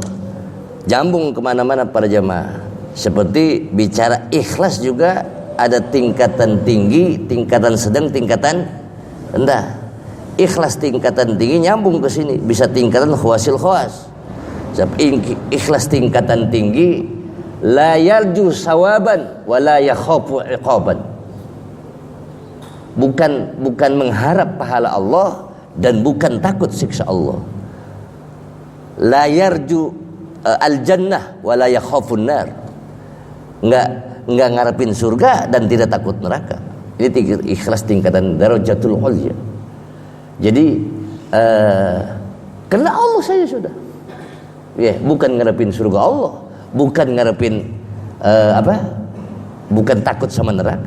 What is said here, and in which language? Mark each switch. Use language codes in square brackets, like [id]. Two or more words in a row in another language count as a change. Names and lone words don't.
[id] Jambung kemana-mana para jamaah. Seperti bicara ikhlas juga ada tingkatan tinggi, tingkatan sedang, tingkatan rendah. Ikhlas tingkatan tinggi nyambung ke sini, bisa tingkatan [ar] خواص الخواص. [id] Sebab ikhlas tingkatan tinggi [ar] لا يرجو ثوابا ولا يخاف عقابا. [id] Bukan mengharap pahala Allah dan bukan takut siksa Allah. [ar] لا يرجو الجنة ولا يخاف النار. [id] Enggak ngarepin surga dan tidak takut neraka. Ini ikhlas tingkatan [ar] الدرجة العليا. [id] Jadi karena Allah saja sudah. Bukan ngarepin surga Allah, bukan ngarepin bukan takut sama neraka.